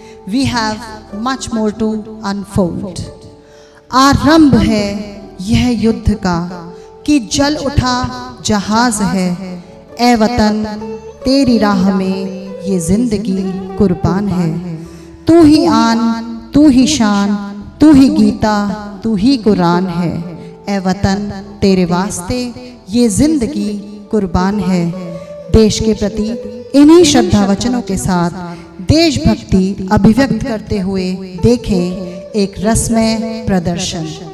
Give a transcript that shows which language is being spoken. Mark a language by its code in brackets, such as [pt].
[en] We have much more to unfold. [hi] आरंभ है यह युद्ध का कि जल उठा जहाज है। ए वतन तेरी राह में ये जिंदगी कुर्बान है। तू ही आन, तू ही शान, तू ही गीता, तू ही कुरान है। ए वतन तेरे वास्ते ये जिंदगी कुर्बान है। देश के प्रति इन्हीं श्रद्धा वचनों के साथ देशभक्ति अभिव्यक्त करते हुए देखें एक रसमय प्रदर्शन।